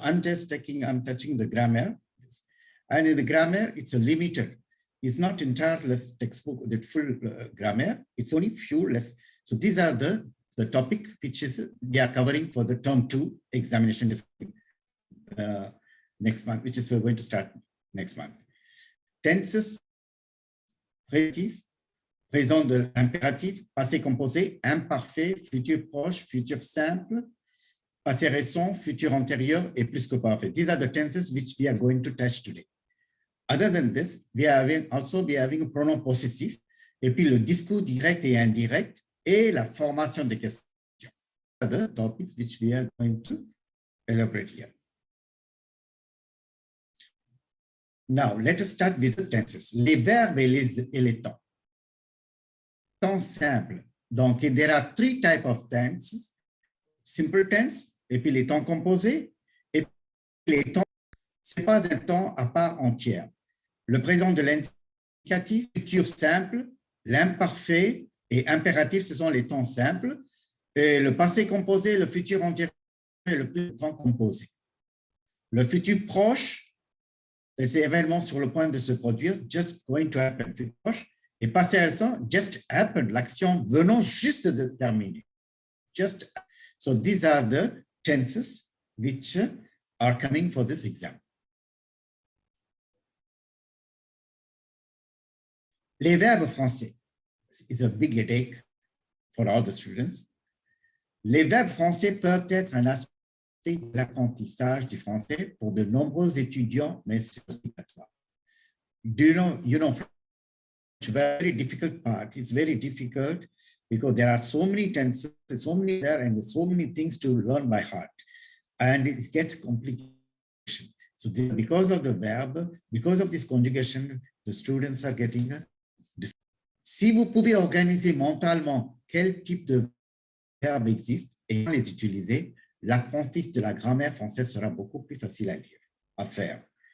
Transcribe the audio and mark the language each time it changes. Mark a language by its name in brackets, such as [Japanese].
[English] I'm touching the grammar, and in the grammar it's a limited. It's not entire textbook, the full grammar. It's only few less. So these are the topic which is we are covering for the term 2 examination next month, which is going to start next month. [French] Tenses, prédicatif, présent de l'impératif, passé composé, imparfait, futur proche, futur simple, passé récent, futur antérieur et plus que parfait. [English] These are the tenses which we are going to touch today. Other than this, we are having a [French] pronom possessif, et puis le discours direct et indirect, et la formation des questions. [English] Other topics which we are going to elaborate here. Now, let us start with the tenses. [French] Les verbes et les temps. Temps simple. [English] Donc, there are 3 types of tenses. Simple tense, [French] et puis les temps composés, et puis les temps, ce n'est pas un temps à part entière. Le présent de l'indicatif, futur simple, l'imparfait et impératif, ce sont les temps simples. Et le passé composé, le futur entier et le plus temps composé. Le futur proche, c'est événement sur le point de se produire, [English] just going to happen, [French] futur proche. Et passé récent, [English] just happened, [French] l'action venant juste de terminer. [English] Just, so these are the tenses which are coming for this exam. [French] Les verbes français [English] is a big headache for all the students. [French] Les verbes français peuvent être un aspect de l'apprentissage du français pour de nombreux étudiants, mais c'est obligatoire. [English] You know, French, very difficult part. It's very difficult because there are so many tenses, so many there, and so many things to learn by heart, and it gets complicated. So this, because of the verb, because of this conjugation, the students are getting a. [French] Si vous pouvez organiser mentalement quel type de verbe existe et les utiliser, l'apprentissage de la grammaire française sera beaucoup plus facile à lire, à faire.